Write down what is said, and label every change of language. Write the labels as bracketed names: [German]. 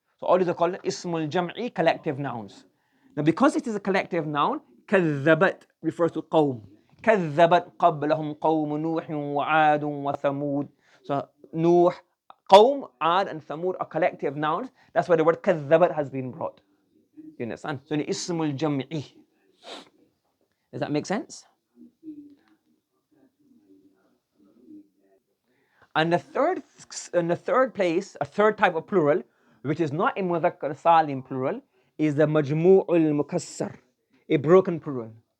[English] So all these are called ismul jam'i, collective nouns. Now because it is a collective noun, كذبت refers to قوم. [Arabic] كذبت قبلهم قوم نوح وعاد وثمود. [English] So Nuh, قوم, Ad and Thamud are collective nouns. That's why the word كذبت has been brought. You understand? So the ismul jam'i. Does that make sense? And the third place, a third type of plural, which is not a mudhakkar salim plural, is the majmuu al-mukassar, a broken plural.